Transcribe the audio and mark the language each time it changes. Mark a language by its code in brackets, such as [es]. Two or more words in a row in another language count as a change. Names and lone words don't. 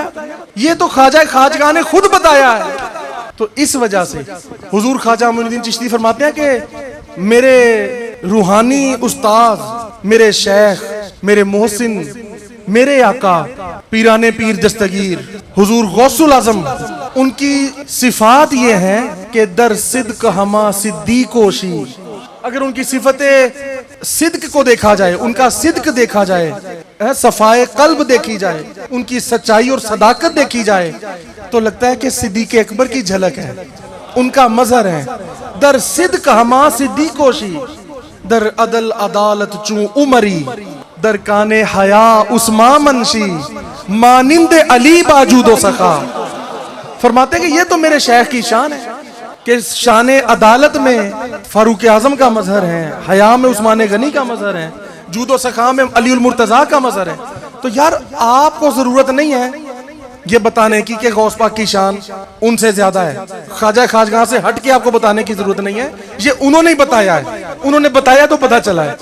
[ur] یہ تو خواجہ خواجگاں نے خود بتایا ہے. تو اس وجہ سے حضور خواجہ معین الدین چشتی فرماتے ہیں کہ میرے روحانی استاد, میرے شیخ, میرے محسن, میرے آقا پیران پیر دستگیر حضور غوث الاعظم, ان کی صفات یہ ہیں کہ [fa] در صدق ہما صدیقوشی. [ur] اگر ان کی صفت صدق کو دیکھا جائے, ان کا صدق دیکھا جائے, صفائے قلب دیکھی جائے, ان کی سچائی اور صداقت دیکھی جائے تو لگتا ہے کہ صدیق اکبر کی جھلک ہے, ان کا مظہر ہے. [fa] در صدق ہما صدیقوشی, در عدل عدالت چون عمری, در کان حیا عثمان منشی, مانند علی باجود و سخا. [ur] فرماتے ہیں کہ یہ تو میرے شیخ کی شان ہے کہ شان عدالت میں فاروق اعظم کا مظہر ہے, حیا میں عثمان غنی کا مظہر ہے, جود و سخا میں علی المرتضیٰ کا مظہر ہے. تو یار آپ کو ضرورت نہیں ہے یہ بتانے کی کہ غوث پاک کی شان ان سے زیادہ ہے, خواجہ خواجگاں سے ہٹ کے آپ کو بتانے کی ضرورت نہیں ہے, یہ انہوں نے بتایا ہے, انہوں نے بتایا تو پتہ چلا ہے.